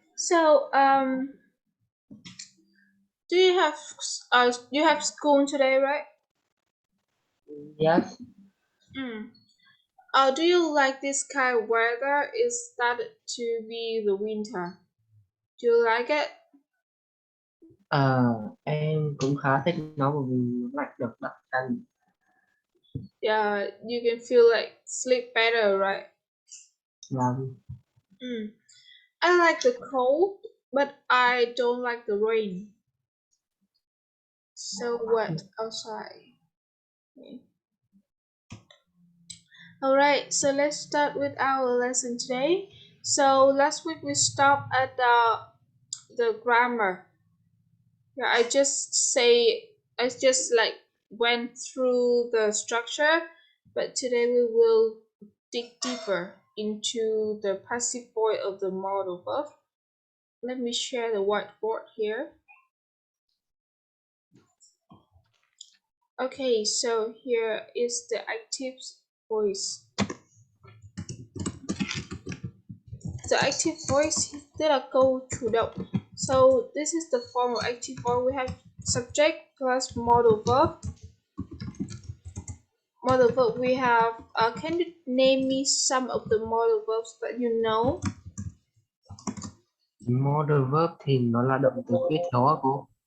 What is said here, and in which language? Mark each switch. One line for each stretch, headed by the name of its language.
English: So do you have school today, right? yes, Mm. Do you like this kind of weather? It started to be the winter. Do you like it?
Vietnamese: ờ, em cũng khá thích nó bởi vì nó lạnh đậm đặc ăn.
English: Yeah, you can feel like sleep better, right?
Vietnamese: Và Mm.
English: I like the cold, but I don't like the rain. So wet outside. Okay. All right, so let's start with our lesson today. So last week we stopped at the grammar. Yeah, I just like went through the structure, but today we will dig deeper into the passive voice of the modal verb. Let me share the whiteboard here. Okay, so here is the active voice. The active voice
Vietnamese: tức là câu chủ động.
English: So this is the form of active voice. We have subject plus modal verb. Modal verb we have. Can you name me some of the modal verbs that you know?
Vietnamese: modal verb thì nó là động từ kết cấu á cô.